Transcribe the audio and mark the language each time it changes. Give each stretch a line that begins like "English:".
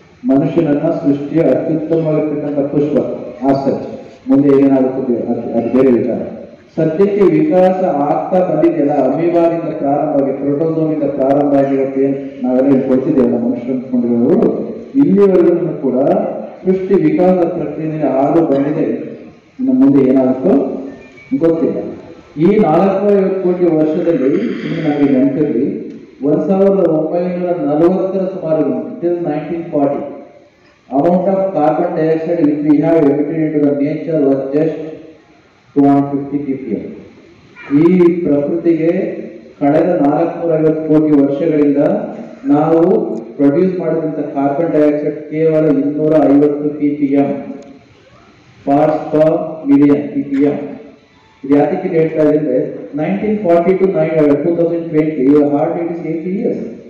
Kannada: ಮನುಷ್ಯನನ್ನ ಸೃಷ್ಟಿಯ ಅತ್ಯುತ್ತಮವಾಗಿರ್ತಕ್ಕಂಥ ಪುಷ್ಪ, ಆಸಕ್ತಿ ಮುಂದೆ ಏನಾಗುತ್ತದೆ ಅದು ಬೇರೆ ವಿಚಾರ. ಸದ್ಯಕ್ಕೆ ವಿಕಾಸ ಆಗ್ತಾ ಬಂದಿದೆಯಲ್ಲ, ಅಮೀಬಾದಿಂದ ಪ್ರಾರಂಭ ಆಗಿ ಪ್ರೋಟೋಸೋಮಿಂದ ಪ್ರಾರಂಭ ಆಗಿ ಇವತ್ತೇನು ನಾವೆಲ್ಲ ಕೊಡ್ತಿದ್ದೇವಲ್ಲ ಮನುಷ್ಯರು ಅಂದ್ಕೊಂಡಿರೋರು, ಇಲ್ಲಿವರೆಗೂ ಕೂಡ ಸೃಷ್ಟಿ ವಿಕಾಸ ಪ್ರಕ್ರಿಯೆ ಆದು ಬಂದಿದೆ. ಇನ್ನು ಮುಂದೆ ಏನಾಗುತ್ತೋ ಗೊತ್ತಿಲ್ಲ. ಈ 450 ಕೋಟಿ ವರ್ಷದಲ್ಲಿ ನಮಗೆ ನೆನಪಿರಲಿ, 1940 ಸುಮಾರು
English: Till 1940 amount of carbon dioxide which we have emitted into the nature was just 250 ppm.
Kannada: ಈ ಪ್ರಕೃತಿಗೆ ಕಳೆದ 450 ಕೋಟಿ ವರ್ಷಗಳಿಂದ ನಾವು ಪ್ರೊಡ್ಯೂಸ್ ಮಾಡಿದಂಥ ಕಾರ್ಬನ್ ಡೈಆಕ್ಸೈಡ್ ಕೇವಲ 250 ppm parts per million ppm. ಇದು ಯಾತಕ್ಕೆ ಹೇಳ್ತಾ ಇದೆ?
English: 1940 to 2020 hard it is 80 years.